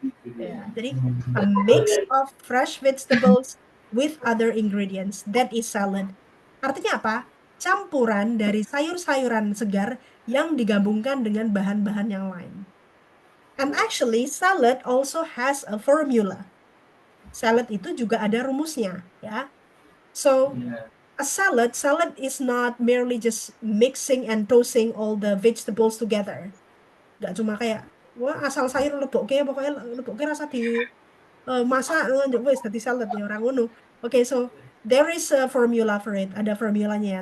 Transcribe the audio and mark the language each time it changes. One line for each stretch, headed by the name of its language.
English: Ya, jadi a mix of fresh vegetables with other ingredients. That is salad.
Indonesian: Artinya apa? Campuran dari sayur-sayuran segar yang digabungkan dengan bahan-bahan yang lain.
English: And actually, salad also has a formula.
Indonesian: Salad itu juga ada rumusnya, ya.
English: So, a salad is not merely just mixing and tossing all the vegetables together.
Indonesian: Nggak cuma kayak,
Javanese: wah asal sayur lebokke, pokoknya lebokke rasa di masak njok wis dadi salad ya orang ngono.
English: Okay, so there is a formula for it.
Indonesian: Ada formulanya.